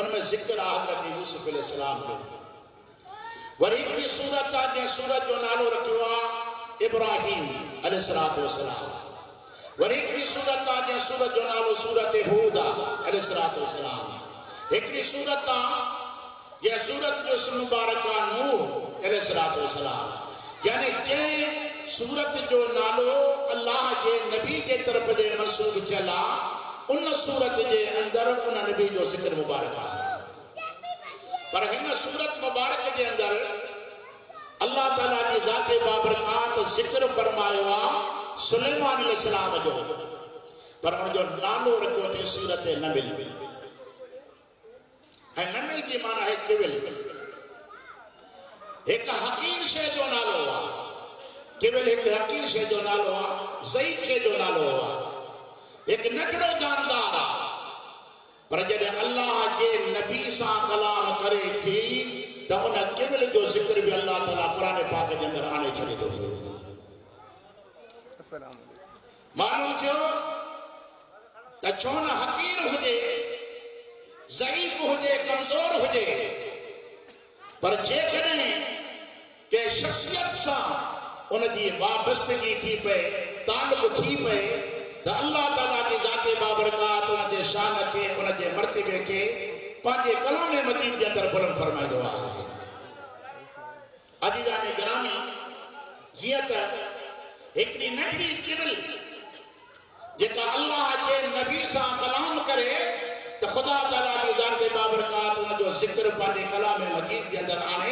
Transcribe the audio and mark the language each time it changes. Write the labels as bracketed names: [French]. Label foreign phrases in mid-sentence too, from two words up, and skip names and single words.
[Sindhi] उनमें ज़िक्र आहे हजरत यूसुफ अलैहिस्सलाम जो। वरी हिकिड़ी सूरत आहे जंहिं सूरत जो नालो रखियो आहे इब्राहिम [Arabic] عليه الصلاة والسلام. [Sindhi] वरी हिकिड़ी सूरत आहे जंहिं सूरत जो नालो सूरत हूद [Arabic] عليه الصلاة والسلام. [Sindhi] हिकिड़ी सूरत आहे जंहिं सूरत जो इसम मुबारक आहे नूह [Arabic] عليه الصلاة والسلام. [Sindhi] यानी जंहिं सूरत जो नालो अल्लाह के नबी के तरफ जे मंसूब थियल आहे, उन सूरत जे अंदर उन नबी जो ज़िक्र मुबारक आहे। पर हिन सूरत मुबारक के अंदर अल्लाह ताला की ज़ाते बाबरकात ज़िक्र फरमायो आहे सुलेमान अलैहिस्सलाम जो, पर उन जो नालो रखियो अथई सूरत नमिल। ऐं नमिल जी माना है किविल। एक हकीर शे जो नालो आहे। किविल एक हकीर शे जो नालो आहे, ज़ईफ़ शे जो नालो आहे। एक नकड़ो जानदार आहे। पर जॾहिं अल्लाह के नबी सां कलाम करे थी त उन किविल जो ज़िक्र भी अल्लाह ताला क़ुरान पाक के अंदर आणे छॾे थो। मालूम थियो त छो न हकीर हुजे, ज़ईफ़ हुजे, कमज़ोर हुजे, पर जेकॾहिं के शख्सियत सां उनकी वाबस्तगी थी पे, ताल्लुक़ थी पे, त अल्लाह ताला की ज़ाते बाबरकात उन जे शान के, उन जे मर्तबे के पंहिंजे कलाम मजीद के अंदर बुलंद फरमाईंदो आहे। अज़ीज़ान गिरामी, जीअं त हिकिड़ी नंढड़ी किविल जेका अल्लाह के नबी सां कलाम करे त ख़ुदा ताला की ज़ाते बाबरकात उन जो ज़िक्र पंहिंजे कलाम मजीद के अंदर आणे।